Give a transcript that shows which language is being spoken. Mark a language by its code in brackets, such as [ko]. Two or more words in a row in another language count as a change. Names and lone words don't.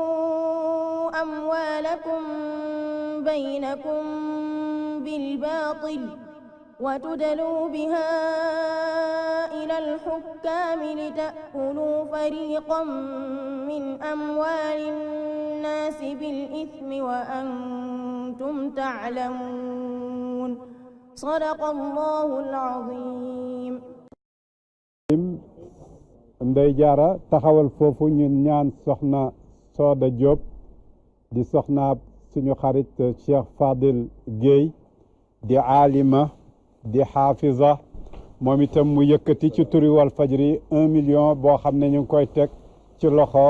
[ar] أموالكم بينكم بالباطل وتدلوا بها إلى الحكام لتأكلوا فريقا من أموال الناس بالإثم وأنتم تعلمون صدق الله العظيم. [wo] Ndey Jaara taxawal foofu ñun ñaan soxna Sooda Diop di soxna suñu xarit Cheikh Fadil Gueye di aalima di xaafiza moom itam mu yëkkati ci turi Walfadjri 1 million boo xam ne ñu ngi koy teg ci loxo